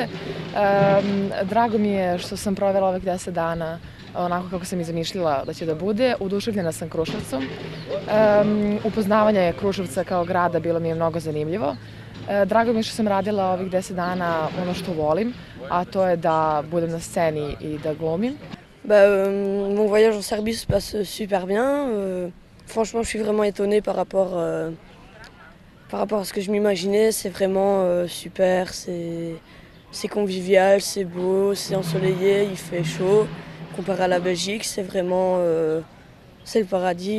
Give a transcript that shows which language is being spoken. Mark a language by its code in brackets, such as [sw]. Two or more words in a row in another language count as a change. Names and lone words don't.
[sr] Drago mi je što sam provela ovih 10 dana onako kako sam i zamišljala da će da bude. Oduševljena sam Kruševcom. Upoznavanje Kruševca kao grada bilo mi je mnogo zanimljivo. Drago mi je što sam radila ovih 10 dana ono što volim, a to je da budem na sceni i da glumim. [fr] Mon voyage en Serbie se passe super bien. Franchement, je suis vraiment étonnée par rapport à ce que je m'imaginais. C'est vraiment super, c'est convivial, c'est beau, c'est ensoleillé, il fait chaud. Comparé à la Belgique, c'est vraiment c'est le paradis.